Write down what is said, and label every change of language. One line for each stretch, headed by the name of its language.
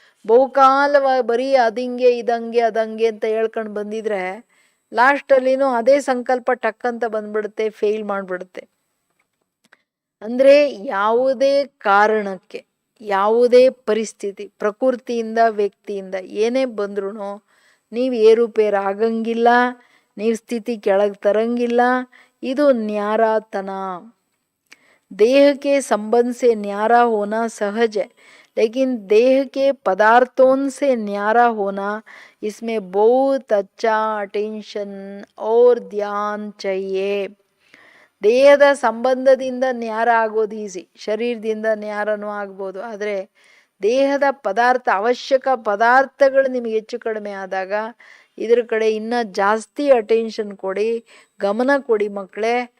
Kannada: ಬಹುಕಾಲವಾಗಿ ಬರೀ ಅದಂಗೆ ಇದಂಗೆ ಅದಂಗೆ ಅಂತ ಹೇಳ್ಕೊಂಡು ಬಂದಿದ್ರೆ ಲಾಸ್ಟಲ್ಲಿನೂ ಅದೇ ಸಂಕಲ್ಪ ಟಕ್ಕಂತ ಬಂದ್ಬಿಡುತ್ತೆ, ಫೇಲ್ ಮಾಡಿಬಿಡುತ್ತೆ. ಅಂದರೆ ಯಾವುದೇ ಕಾರಣಕ್ಕೆ, ಯಾವುದೇ ಪರಿಸ್ಥಿತಿ, ಪ್ರಕೃತಿಯಿಂದ ವ್ಯಕ್ತಿಯಿಂದ ಏನೇ ಬಂದ್ರೂ ನೀವು ಏರುಪೇರು ಆಗಂಗಿಲ್ಲ, ನೀವು ಸ್ಥಿತಿ ಕೆಳಗೆ ತರಂಗಿಲ್ಲ. ಇದು ನ್ಯಾರಾತನ.
Hindi: देह के संबंध से न्यारा होना सहज है, लेकिन देह के पदार्थों से न्यारा होना, इसमें बहुत अच्छा अटेंशन और ध्यान चाहिए.
Kannada: ದೇಹದ ಸಂಬಂಧದಿಂದ ನ್ಯಾರ ಆಗೋದು ಈಸಿ, ಶರೀರದಿಂದ ನ್ಯಾರನೂ ಆಗ್ಬೋದು. ಆದರೆ ದೇಹದ ಪದಾರ್ಥ, ಅವಶ್ಯಕ ಪದಾರ್ಥಗಳು ನಿಮಗೆ ಹೆಚ್ಚು ಕಡಿಮೆ ಆದಾಗ ಇದ್ರ ಕಡೆ ಇನ್ನೂ ಜಾಸ್ತಿ ಅಟೆನ್ಷನ್ ಕೊಡಿ, ಗಮನ ಕೊಡಿ ಮಕ್ಕಳೇ.